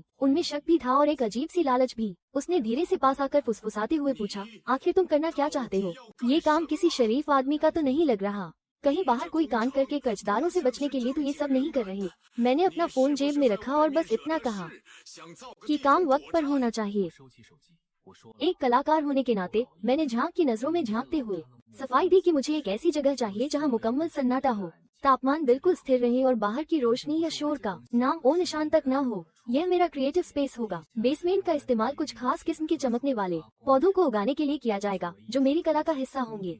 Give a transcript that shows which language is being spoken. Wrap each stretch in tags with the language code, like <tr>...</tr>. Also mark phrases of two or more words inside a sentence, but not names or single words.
<hi>उनमें शक भी था और एक अजीब सी लालच भी। उसने धीरे से पास आकर फुसफुसाते हुए पूछा, आखिर तुम करना क्या चाहते हो? ये काम किसी शरीफ आदमी का तो नहीं लग रहा। कहीं बाहर कोई कान करके कर्जदारों से बचने के लिए तो ये सब नहीं कर रहे। मैंने अपना फोन जेब में रखा और बस इतना कहा कि काम वक्त पर होना चाहिए।</hi> <zh>收起手机，我说了</zh> <hi>एक कलाकार होने के नाते मैंने झांग की नजरों में झांकते हुए सफाई दी कि मुझे एक ऐसी जगह चाहिए जहां मुकम्मल सन्नाटा हो, तापमान बिल्कुल स्थिर रहे और बाहर की रोशनी या शोर का नाम ओ निशान तक न हो। यह मेरा</hi> <en>creative space</en> <hi>होगा। बेसमेंट का इस्तेमाल कुछ खास किस्म के चमकने वाले पौधों को उगाने के लिए किया जाएगा, जो मेरी कला का हिस्सा होंगे।</hi>